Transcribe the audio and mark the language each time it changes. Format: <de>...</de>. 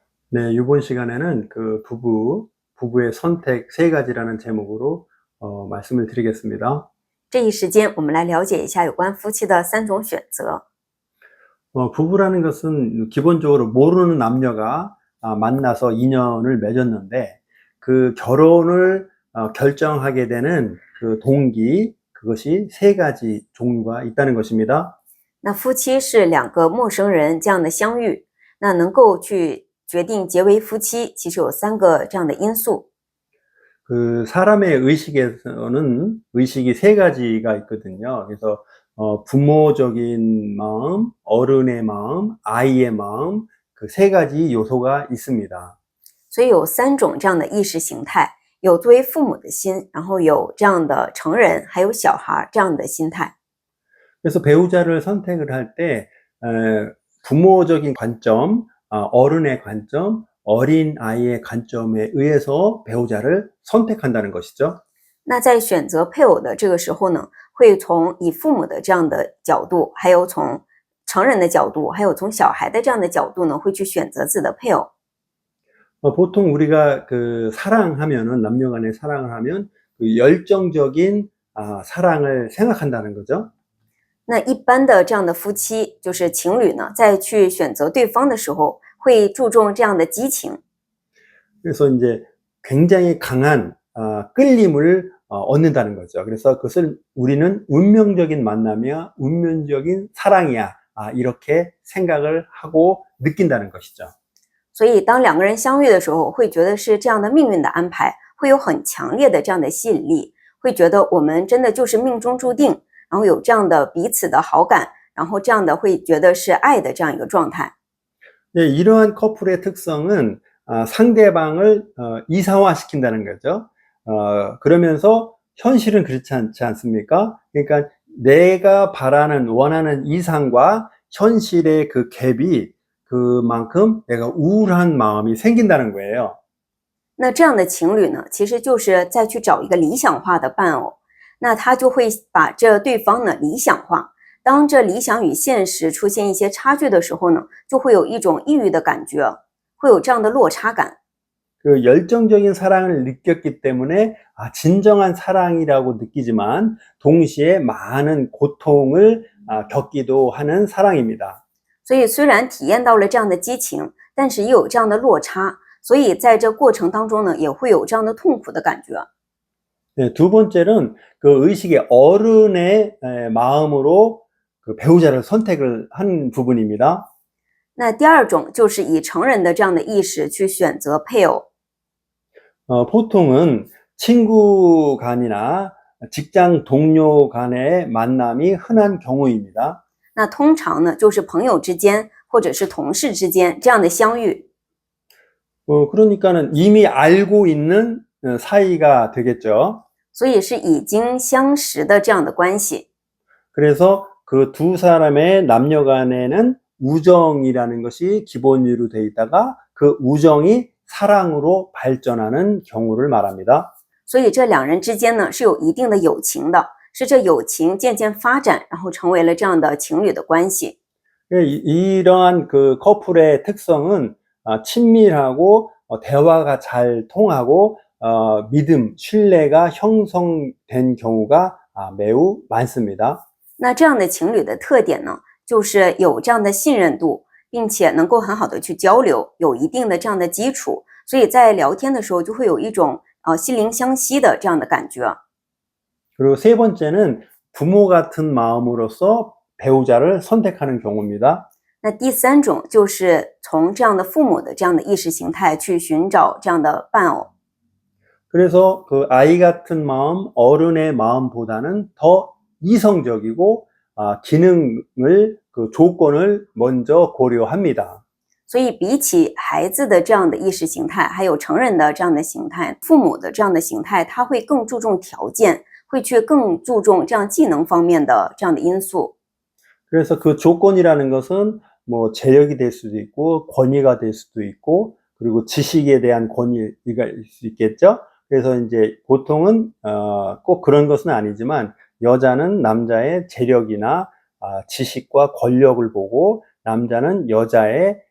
<ko>네, 이번 시간에는 부부의 선택 세 가지라는 제목으로 말씀을 드리겠습니다.</ko> <zh>这一时间，我们来了解一下有关夫妻的三种选择。</zh> <ko>부부라는 것은 기본적으로 모르는 남녀가 만나서 인연을 맺었는데 그 결혼을 결정하게 되는 그 동기, 그것이 세 가지 종류가 있다는 것입니다.</ko> <zh>那夫妻是两个陌生人这样的相遇，那能够去决定结为夫妻，其实有三个这样的因素。</zh> <ko>그 사람의 의식에서는 의식이 세 가지가 있거든요. 그래서 부모적인 마음, 어른의 마음, 아이의 마음, 그 세 가지 요소가 있습니다.</ko> <zh>所以有三种这样的意识形态，有作为父母的心，然后有这样的成人，还有小孩这样的心态。</zh> <ko>그래서 배우자를 선택을 할 때 부모적인 관점, 어른의 관점, 어린 아이의 관점에 의해서 배우자를 선택한다는 것이죠.</ko> <zh>那在选择配偶的这个时候呢，会从以父母的这样的角度，还有从成人的角度，还有从小孩的这样的角度呢，会去选择自己的配偶。</zh> <ko>보통 우리가 사랑하면은 남녀 간의 사랑을 하면 그 열정적인 사랑을 생각한다는 거죠.</ko> <zh>那一般的这样的夫妻，就是情侣呢，在去选择对方的时候，会注重这样的激情。</zh> <ko>그래서 이제 굉장히 강한 끌림을 얻는다는 거죠. 그래서 그것을 우리는 운명적인 만남이야, 운명적인 사랑이야, 이렇게 생각을 하고 느낀다는 것이죠.</ko> <zh>所以，当两个人相遇的时候，会觉得是这样的命运的安排，会有很强烈的这样的吸引力，会觉得我们真的就是命中注定，然后有这样的彼此的好感，然后这样的会觉得是爱的这样一个状态。</zh> <ko>네, 이러한 커플의 특성은 상대방을 이상화시킨다는 거죠. 그러면서 현실은 그렇지 않지 않습니까? 그러니까 내가 바라는, 원하는 이상과 현실의 그 갭이 그만큼 내가 우울한 마음이 생긴다는 거예요.</ko> <zh>那这样的情侣呢，其实就是再去找一个理想化的伴偶，那他就会把这对方呢理想化。当这理想与现实出现一些差距的时候呢，就会有一种抑郁的感觉，会有这样的落差感。</zh> <ko>그 열정적인 사랑을 느꼈기 때문에 진정한 사랑이라고 느끼지만 동시에 많은 고통을 겪기도 하는 사랑입니다.</ko> <zh>所以虽然体验到了这样的激情，但是也有这样的落差，所以在这过程当中呢，也会有这样的痛苦的感觉。</zh> <ko>네, 두 번째는 그 의식의 어른의 마음으로 그 배우자를 선택을 한 부분입니다.</ko> <zh>那第二种就是以成人的这样的意识去选择配偶。</zh> <ko>보통은 친구 간이나 직장 동료 간의 만남이 흔한 경우입니다.</ko> <zh>那通常呢，就是朋友之间或者是同事之间这样的相遇。</zh> <ko>그러니까는 이미 알고 있는 사이가 되겠죠.</ko> <zh>所以是已经相识的这样的关系。</zh> <ko>그래서 그 두 사람의 남녀 간에는 우정이라는 것이 기본으로 되어 있다가 그 우정이 사랑으로 발전하는 경우를 말합니다.</ko> <zh>所以这两人之间呢是有一定的友情的，是这友情渐渐发展，然后成为了这样的情侣的关系。</zh> <ko>이러한 그 커플의 특성은 친밀하고 대화가 잘 통하고 믿음, 신뢰가 형성된 경우가 매우 많습니다.</ko> <zh>那这样的情侣的特点呢，就是有这样的信任度，并且能够很好的去交流，有一定的这样的基础，所以在聊天的时候就会有一种心灵相惜的这样的感觉。</zh> <ko>그리고 세 번째는 부모 같은 마음으로서 배우자를 선택하는 경우입니다.</ko> <zh>那第三种就是从这样的父母的这样的意识形态去寻找这样的伴偶。</zh> <ko>그래서 그 아이 같은 마음, 어른의 마음보다는 더 이성적이고 기능을 그 조건을 먼저 고려합니다.</ko> <zh>所以比起孩子的这样的意识形态，还有成人的这样的形态，父母的这样的形态，他会更注重条件，会去更注重这样技能方面的这样的因素。</zh> <ko>그래서 그 조건이라는 것은 뭐 재력이 될 수도 있고 권위가 될 수도 있고 그리고 지식에 대한 권위가 있을 수 있겠죠. 그래서 이제 보통은 꼭 그런 것은 아니지만 여자는 남자의 재력이나 지식과 권력을 보고 남자는 여자의</ko>